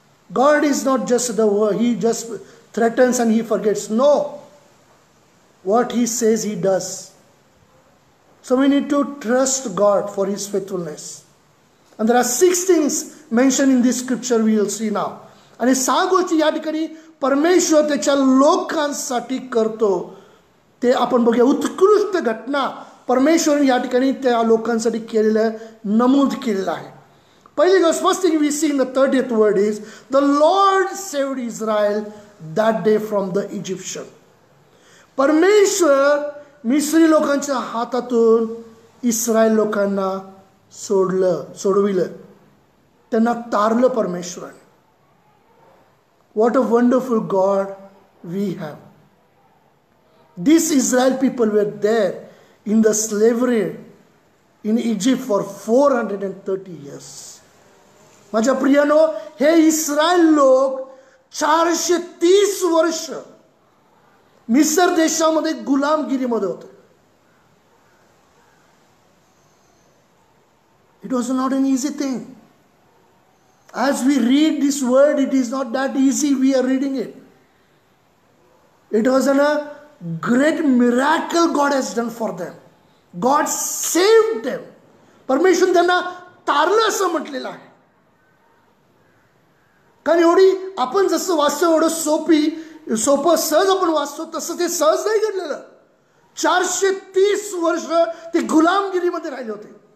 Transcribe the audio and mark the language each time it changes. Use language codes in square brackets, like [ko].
[en] God is not just the word, he just threatens and he forgets. No. What he says he does. So we need to trust God for his faithfulness. And there are 6 things mentioned in this scripture we will see now. [mr] आणि 6 गोष्टी या ठिकाणी परमेश्वर त्याच्या लोकांसाठी करतो ते आपण बघूया. उत्कृष्ट घटना परमेश्वर या ठिकाणी त्या लोकांसाठी केलेलं नमूद केलेलं आहे. पहिली गोष्ट, [en] First thing we see in the 30th word is the Lord saved Israel that day from the Egyptian. [mr] परमेश्वर मिस्री लोकांच्या हातातून इस्रायल लोकांना सोडविलं, त्यांना तारलं परमेश्वराने. [en] What a wonderful God we have. These Israel people were there in the slavery in Egypt for 430 years. [mr] माझ्या प्रियानो, हे Israel लोक 430 वर्ष मिस्र देशामध्ये गुलामगिरीमध्ये होते. [en] It was not an easy thing. As we read this word, it is not that easy we are reading it. It was a great miracle God has done for them. God saved them. [mr] परमेश्वर त्यांना तारलं असं म्हटलेलं आहे. कारण एवढी आपण जसं वाचतो एवढं सोपं सहज आपण वाचतो तसं ते सहज नाही घडलेलं. 430 वर्ष ते गुलामगिरीमध्ये राहिले होते.